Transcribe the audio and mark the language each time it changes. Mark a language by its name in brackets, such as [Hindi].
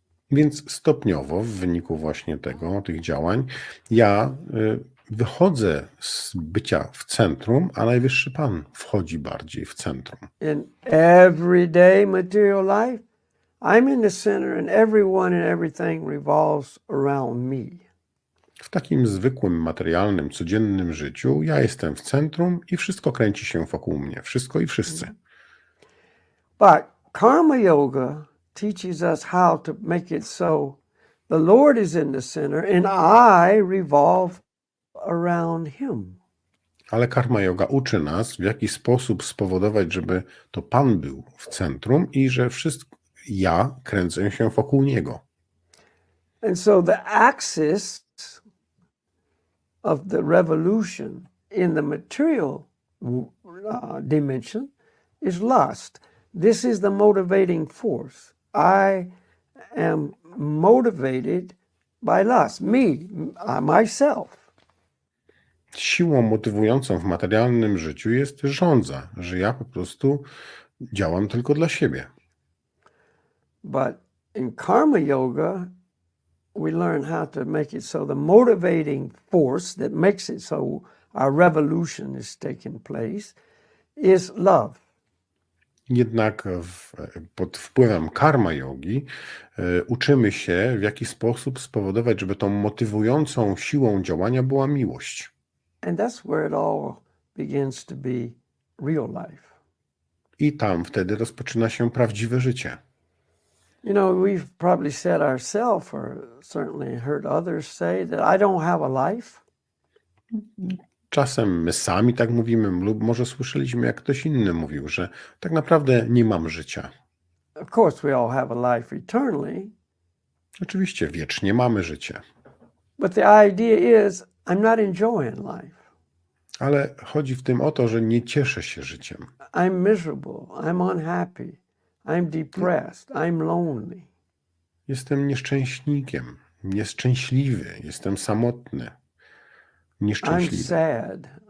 [Polish] Więc stopniowo, w wyniku właśnie tych działań, ja wychodzę z bycia w centrum, a Najwyższy Pan wchodzi bardziej w centrum. [English] In everyday material life, I'm in the center and everyone and everything revolves around me. [Polish] W takim zwykłym, materialnym, codziennym życiu ja jestem w centrum i wszystko kręci się wokół mnie. Wszystko i wszyscy. [English] But karma yoga teaches us how to make it so the Lord is in the center and I revolve around Him. [Polish] Ale karma yoga uczy nas, w jaki sposób spowodować, żeby to Pan był w centrum i że wszystko ja kręcę się wokół Niego. [English] And so the axis of the revolution in the material dimension is lust. This is the motivating force. I am motivated by lust. Myself. [Polish] Siłą motywującą w materialnym życiu jest żądza, że ja po prostu działam tylko dla siebie. [English] But in karma yoga, we learn how to make it so the motivating force that makes it so our revolution is taking place is love. [Polish] Jednak pod wpływem karma yogi uczymy się, w jaki sposób spowodować, żeby tą motywującą siłą działania była miłość. [English] And that's where it all begins to be real life. [Polish] I tam wtedy rozpoczyna się prawdziwe życie. [English] You know, we've probably said ourselves, or certainly heard others say, that I don't have a life. [Polish] Czasem my sami tak mówimy, lub może słyszeliśmy, jak ktoś inny mówił, że tak naprawdę nie mam życia. [English] Of course, we all have a life eternally. [Polish] Oczywiście wiecznie mamy życie. [English] But the idea is, I'm not enjoying life. [Polish] Ale chodzi w tym o to, że nie cieszę się życiem. [English] I'm miserable. I'm unhappy. I'm depressed. I'm lonely. [Polish] Jestem nieszczęśnikiem, nieszczęśliwy, jestem samotny, [English] I'm [Polish] nieszczęśliwy, [English] sad,